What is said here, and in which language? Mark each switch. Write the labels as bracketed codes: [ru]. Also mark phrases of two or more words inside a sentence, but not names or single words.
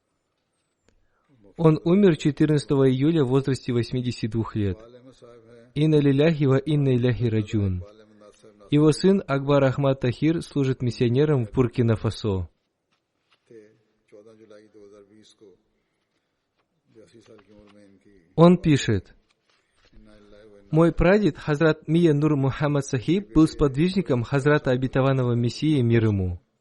[ru] Он умер 14 июля в возрасте 82 лет. [ar] إنا لله وإنا إليه راجعون. [ru] Его сын Акбар Ахмад Тахир служит миссионером в Буркина-Фасо. Он пишет: «Мой прадед Хазрат Мия Нур Мухаммад Сахиб был сподвижником Хазрата Обетованного Мессии, мир ему.